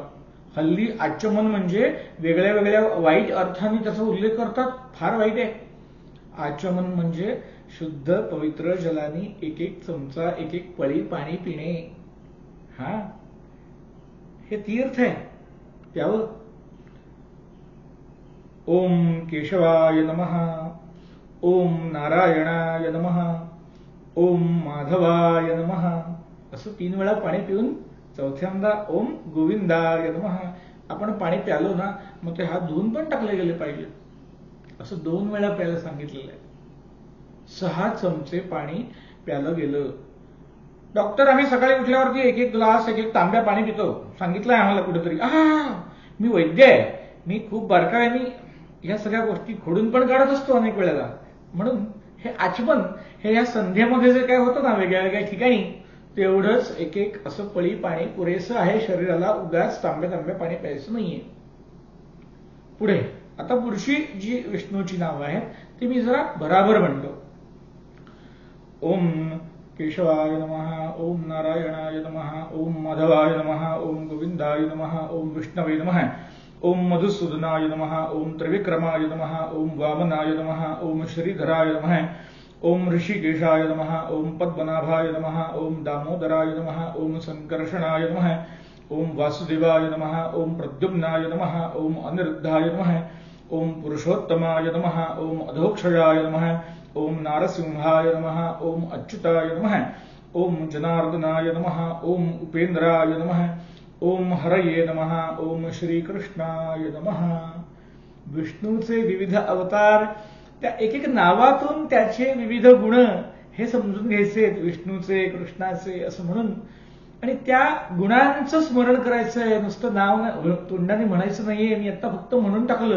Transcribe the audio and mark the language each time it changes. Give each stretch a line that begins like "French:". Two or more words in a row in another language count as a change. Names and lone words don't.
Marathi: हल्ली आचमन म्हणजे वेगळ्या वेगळ्या वाईट अर्थाने त्याचा उल्लेख करतात, फार वाईट आहे. आचमन म्हणजे शुद्ध पवित्र जलाने एक एक चमचा, एक एक पळी पाणी पिणे. हा, हे तीर्थ आहे, प्यावं.
Sanskrit: ओम केशवाय नमः, ओम नारायणाय नमः, ओम माधवाय नमः
Marathi: असं 3 वेळा पाणी पिऊन चौथ्यांदा
Sanskrit: ओम गोविंदाय नमः.
Marathi: आपण पाणी प्यालो ना, मग ते हात धुवून पण टाकले गेले पाहिजे. असं 2 वेळा प्यायला सांगितलेलं आहे. 6 चमचे पाणी प्यालं गेलं. डॉक्टर, आम्ही सकाळी उठल्यावरती एक एक ग्लास, एक एक तांब्या पाणी पितो, सांगितलंय आम्हाला कुठेतरी. मी वैद्य आहे, मी खूप बारकाईने ह्या सगळ्या गोष्टी खोडून पण काढत असतो अनेक वेळेला. म्हणून हे आचमन हे या संध्येमध्ये जे काय होतं ना वेगळ्या वेगळ्या ठिकाणी, तेवढंच एक एक असं पळी पाणी पुरेसं आहे शरीराला. उगाच तांब्या पाणी प्यायचं नाहीये. पुढे आता पुढची जी विष्णूची नावं आहेत ती मी जरा बराबर म्हणतो.
Sanskrit: ओम केशवाय नमः, ओम नारायणाय नमः, ओम माधवाय नमः, ओम गोविंदाय नमः, ओम विष्णवे नमः, ओम मधुसूदनाय नमः, ओम त्रिविक्रमाय नमः, ओम वामनाय नमः, ओम श्रीधराय नमः, ओम ऋषिकेशाय नमः, ओम पद्मनाभाय नमः, ओम दामोदराय नमः, ओम संकर्षणाय नमः, ओम वासुदेवाय नमः, ओम प्रद्युम्नाय नमः, ओम अनिरुद्धाय नमः, ओम पुरुषोत्तमाय नमः, ओम अधोक्षजाय नमः, ओम नारसिंहाय नमः, ओम अच्युताय नमः, ओम जनार्दनाय नमः, ओम उपेंद्राय नमः, ओम हरये नमः, ओम श्रीकृष्णाय नमः.
Marathi: विष्णूचे विविध अवतार, त्या एक एक नावातून त्याचे विविध गुण हे समजून घ्यायचे. विष्णूचे, कृष्णाचे असं म्हणून, आणि त्या गुणांचं स्मरण करायचंय. नुसतं नाव तोंडाने म्हणायचं नाहीये. मी आता फक्त म्हणून टाकलं.